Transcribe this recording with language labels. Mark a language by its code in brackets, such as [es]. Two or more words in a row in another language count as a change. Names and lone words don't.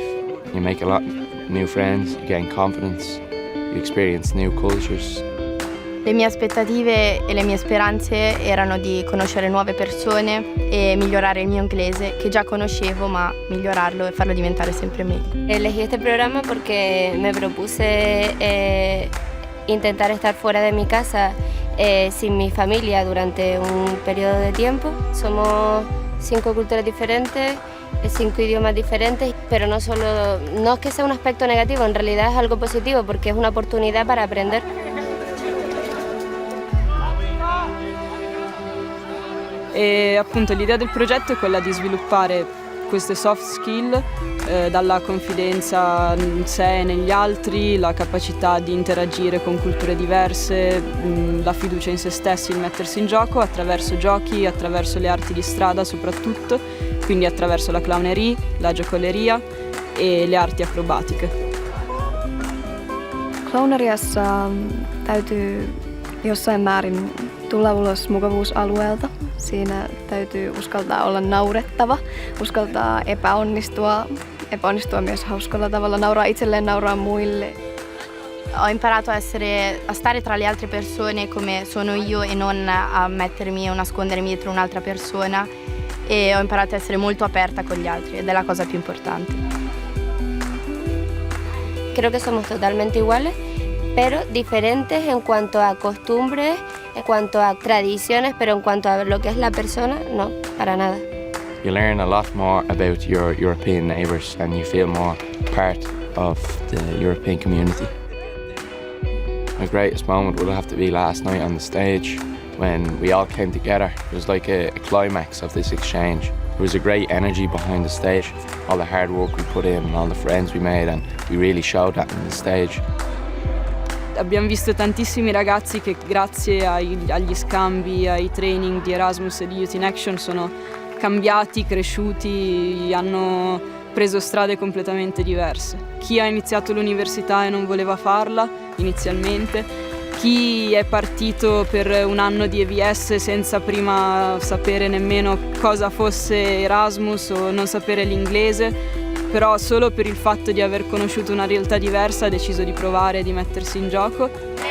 [en] You make a lot of new friends, you gain confidence, you experience new cultures. [it] Le mie aspettative e le mie speranze erano di conoscere nuove persone e migliorare il mio inglese, che già conoscevo, ma migliorarlo e farlo diventare sempre meglio. [es] Elegí este programa porque me propuse intentar estar fuera de mi casa sin mi familia durante un periodo de tiempo. Somos 5 culturas diferentes, 5 idiomas diferentes, pero no es que sea un aspecto negativo, en realidad es algo positivo porque es una oportunidad para aprender. [it] E appunto l'idea del progetto è quella di sviluppare queste [en] soft skill, [it] dalla confidenza in sé e negli altri, la capacità di interagire con culture diverse, la fiducia in se stessi, il mettersi in gioco attraverso giochi, attraverso le arti di strada soprattutto, quindi attraverso la clownerie, la giocoleria e le arti acrobatiche. [fi] Clowneriassa täytyy jossain määrin tulla ulos mukavuusalueelta. Siinä täytyy uskaltaa olla naurettava, uskaltaa epäonnistua myös hauskalla tavalla, nauraa itselleen, nauraa muille. [it] Ho imparato a stare tra le altre persone come sono io e non a mettermi o nascondermi dietro un'altra persona, e ho imparato a essere molto aperta con gli altri ed è la cosa più importante. [es] Creo que somos totalmente iguales, pero diferentes en cuanto a costumbres, en cuanto a tradiciones, pero en cuanto a lo que es la persona, no, para nada. [en] You learn a lot more about your European neighbours and you feel more part of the European community. My greatest moment will have to be last night on the stage when we all came together. It was like a climax of this exchange. There was a great energy behind the stage, all the hard work we put in and all the friends we made, and we really showed that on the stage. [it] Abbiamo visto tantissimi ragazzi che grazie agli scambi, ai training di Erasmus e di Youth in Action sono cambiati, cresciuti, hanno preso strade completamente diverse. Chi ha iniziato l'università e non voleva farla inizialmente, chi è partito per un anno di EVS senza prima sapere nemmeno cosa fosse Erasmus o non sapere l'inglese, però solo per il fatto di aver conosciuto una realtà diversa ha deciso di provare e di mettersi in gioco.